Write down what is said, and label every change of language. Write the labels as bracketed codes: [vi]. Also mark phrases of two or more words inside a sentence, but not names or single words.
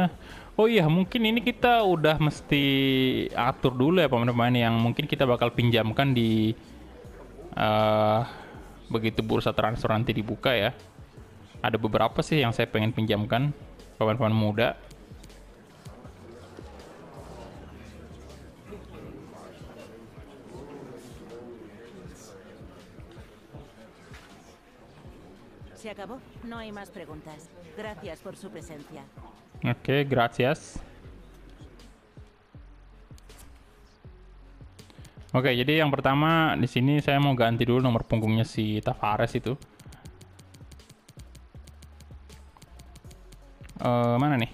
[id] Oh iya, mungkin ini kita udah mesti atur dulu ya pemain-pemain yang mungkin kita bakal pinjamkan di begitu bursa transfer nanti dibuka ya. Ada beberapa sih yang saya pengen pinjamkan, pemain-pemain muda. [es] ¿Se acabó? No hay más preguntas. Gracias por su presencia. Oke, gracias. [id] Oke, jadi yang pertama di sini saya mau ganti dulu nomor punggungnya si Tavares itu. Mana nih?